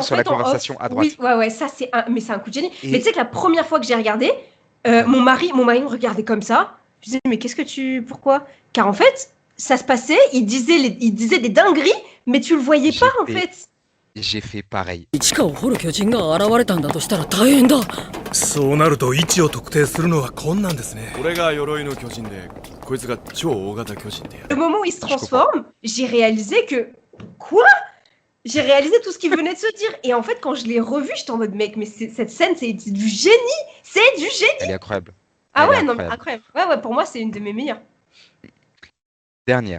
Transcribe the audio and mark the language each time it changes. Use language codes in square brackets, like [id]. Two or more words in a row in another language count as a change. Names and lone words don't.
[fr] sur la fait en off. conversation à Oui, droite. ouais, ouais, ça c'est un, mais c'est un coup de génie. Mais tu Et sais que la première fois que j'ai regardé, ouais, mon mari me regardait comme ça. Je disais mais pourquoi? Car en fait, ça se passait, il disait des dingueries, mais tu le voyais pas j'ai en fait, fait. j'ai fait pareil. [ja] 地下を掘る巨人が現れたんだとしたら大変だ。そうなると位置を特定するのは困難ですね。これが鎧の巨人でこいつが超大型巨人である [fr] Le moment où il se Je comprends. transforme, j'ai réalisé que quoi? J'ai réalisé tout ce qu'il venait de se dire. Et en fait, quand je l'ai revu, j'étais en mode mec, mais cette scène, c'est du génie! C'est du génie! Elle est incroyable. Ah Elle est ouais, non, mais incroyable. incroyable. Ouais, ouais, pour moi, c'est une de mes meilleures. Dernière.